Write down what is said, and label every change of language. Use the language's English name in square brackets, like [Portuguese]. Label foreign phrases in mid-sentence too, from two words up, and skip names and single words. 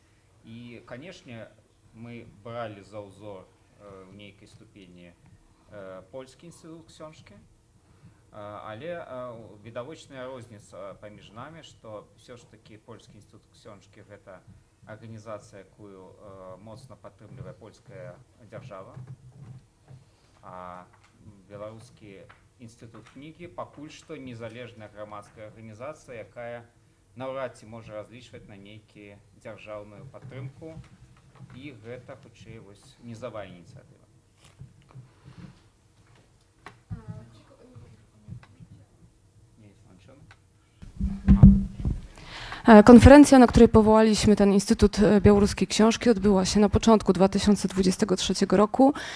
[Belarusian] І, канешне, мы бралі за ўзор у нейкай ступені польскі інстытут książki, але відавочная розніца паміж намі, што ўсё ж такі польскі інстытут książki гэта арганізацыя, якую моцна падтрымлівае польская дзяржава, а беларускі інстытут кнігі пакуль што незалежная грамадская арганізацыя, якая наўрад ці можа разлічваць на нейкую дзяржаўную падтрымку, і гэта хутчэй нізавая ініцыятыва. [Polish] Konferencja, na której powołaliśmy ten Instytut Białoruskiej Książki, odbyła się na początku 2023 roku.